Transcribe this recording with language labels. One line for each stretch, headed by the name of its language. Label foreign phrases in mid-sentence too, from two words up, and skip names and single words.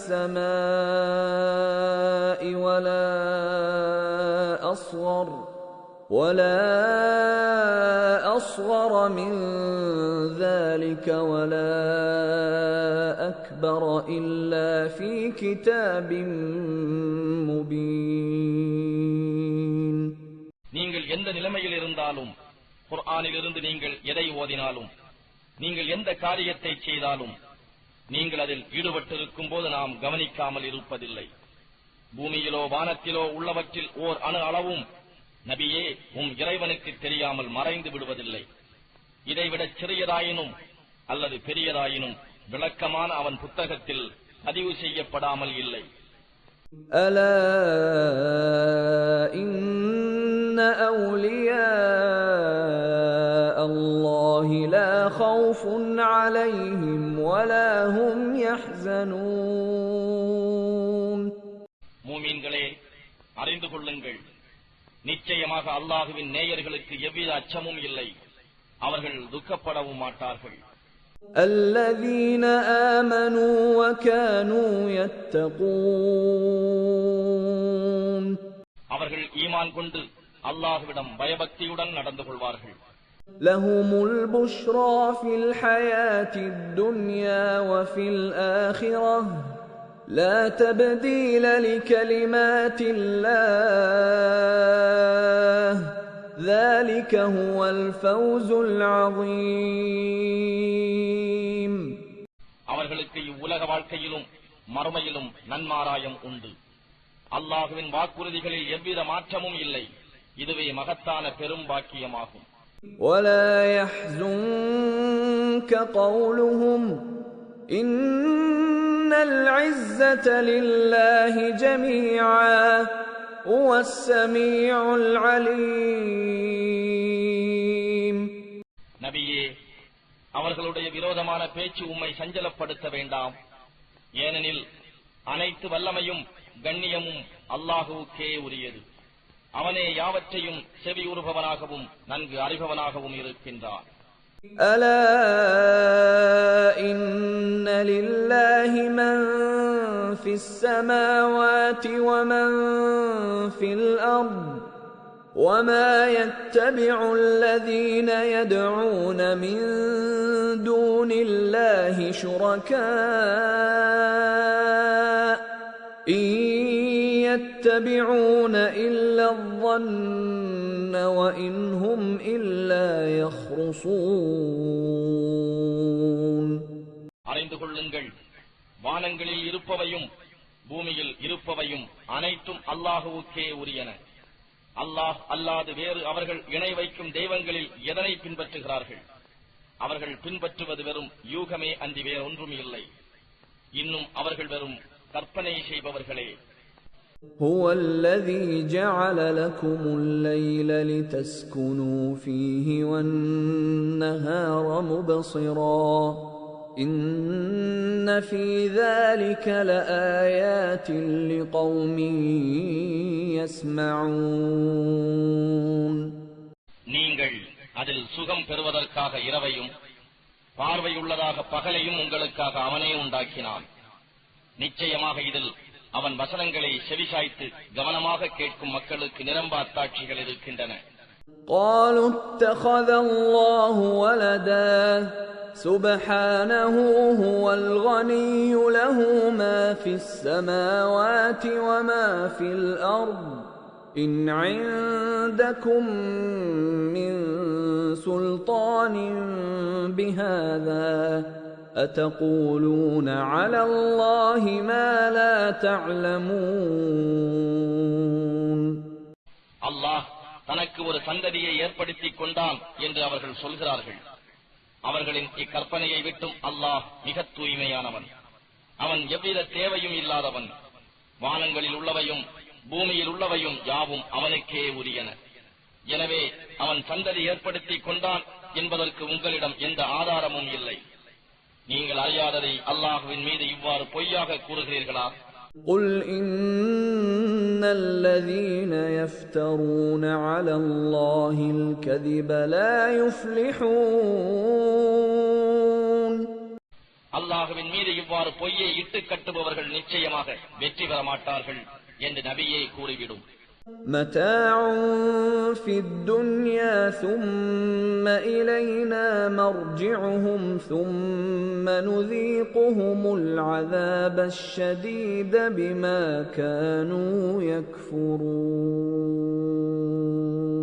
Arabic: السَّمَاءِ وَلَا أَصْغَرَ مِنْ ذَلِكَ وَلَا أَكْبَرَ إِلَّا فِي كِتَابٍ مُبِينٍ.
Tamil: நீங்கள் எந்த நிலைமையில் இருந்தாலும், குர்ஆனிலிருந்து நீங்கள் எதை ஓதினாலும், நீங்கள் எந்த காரியத்தை செய்தாலும், நீங்கள் அதில் ஈடுபட்டிருக்கும் போது நாம் கவனிக்காமல் இருப்பதில்லை. பூமியிலோ வானத்திலோ உள்ளவற்றில் ஓர் அணு அளவும் நபியே இறைவனுக்கு தெரியாமல் மறைந்து விடுவதில்லை. இதைவிட சிறியதாயினும் அல்லது பெரியதாயினும் விளக்கமான அவன் புத்தகத்தில் பதிவு செய்யப்படாமல் இல்லை.
Arabic: ألا إن أولياء الله لا خوف عليهم ولا هم يحزنون.
Tamil: மூமின்களே, அறிந்து கொள்ளுங்கள், நிச்சயமாக அல்லாஹுவின் நேயர்களுக்கு எவ்வித அச்சமும் இல்லை, அவர்கள் துக்கப்படவும் மாட்டார்கள்.
Arabic: الذين آمنوا وكانوا يتقون.
Tamil: அவர்கள் ஈமான் கொண்டு அல்லாஹ்விடம் பயபக்தியுடன் நடந்து கொள்வார்கள்.
Arabic: لهم البشرى في الحياة الدنيا وفي الآخرة لا تبديل لكلمات الله ذلك هو الفوز العظيم.
Tamil: அவர்களுக்கு இவ்வுலக வாழ்க்கையிலும் மறுமையிலும் நன்மாராயம் உண்டு. அல்லாஹுவின் வாக்குறுதிகளில் எவ்வித மாற்றமும் இல்லை. இதுவே மகத்தான பெரும் பாக்கியமாகும்.
Arabic: ولا يحزنك قولهم إن العزة لله جميعا هو السميع العليم.
Tamil: நபியே, அவர்களுடைய விரோதமான பேச்சு உம்மை சஞ்சலப்படுத்த வேண்டாம். ஏனெனில் அனைத்து வல்லமையும் கண்ணியமும் அல்லாஹுவுக்கே உரியது. அவனே யாவற்றையும் செவியுறுபவனாகவும் நன்கு அறிபவனாகவும் இருக்கின்றான்.
Arabic: ألا إن لله من في السماوات ومن في الأرض وما يتبع الذين يدعون من دون الله شركاء إن يتبعون إلا الظن وإن هم إلا يخرصون.
Tamil: அறிந்து கொள்ளுங்கள், வானங்களில் இருப்பவையும் பூமியில் இருப்பவையும் அனைத்தும் அல்லாஹுவுக்கே உரியன. அல்லாஹ் அல்லாது வேறு அவர்கள் இணை வைக்கும் தெய்வங்களில் எதனை பின்பற்றுகிறார்கள்? அவர்கள் பின்பற்றுவது வெறும் யூகமே அன்றி வேறொன்றும் இல்லை. இன்னும் அவர்கள் வெறும் கற்பனை செய்பவர்களே.
Arabic: هو الذي جعل لكم الليل لتسكنوا فيه والنهار مبصرا إن في ذلك لآيات لقوم يسمعون.
Tamil: நீங்கள் அதில் சுகம் பெறுவதற்காக இரவையும் பார்வையுள்ளதாக பகலையும் உங்களுக்காக அவனே உண்டாக்கினான். நிச்சயமாக இதில் அவன் வசனங்களை செவிசாய்த்து கவனமாக கேட்கும் மக்களுக்கு நிரம்ப அத்தாட்சிகள் இருக்கின்றன.
Arabic: قالوا اتخذ الله ولدا سبحانه هو الغني له ما في السماوات وما في الأرض إن عندكم من سلطان بهذا أتقولون على الله ما لا تعلمون.
Tamil: அல்லாஹ் தனக்கு ஒரு சந்ததியை ஏற்படுத்திக் கொண்டான் என்று அவர்கள் சொல்கிறார்கள். அவர்களின் இக்கற்பனையை விட்டும் அல்லாஹ் மிக தூய்மையானவன். அவன் எவ்வித தேவையும் இல்லாதவன். வானங்களில் உள்ளவையும் பூமியில் உள்ளவையும் யாவும் அவனுக்கே உரியன. எனவே அவன் சந்ததி ஏற்படுத்திக் கொண்டான் என்பதற்கு உங்களிடம் எந்த ஆதாரமும் இல்லை. நீங்கள் அறியாததை அல்லாஹ்வின் மீது இவ்வாறு பொய்யாக கூறுகிறீர்களா?
Arabic: قل إن الذين يفترون على الله الكذب لا يفلحون.
Tamil: அல்லாஹ்வின் மீது இவ்வாறு பொய்யை இட்டு கட்டுபவர்கள் நிச்சயமாக வெற்றி பெற மாட்டார்கள் என்று நபியே கூறிவிடும்.
Arabic: متاع في الدنيا ثم إلينا مرجعهم ثم نذيقهم العذاب الشديد بما كانوا يكفرون.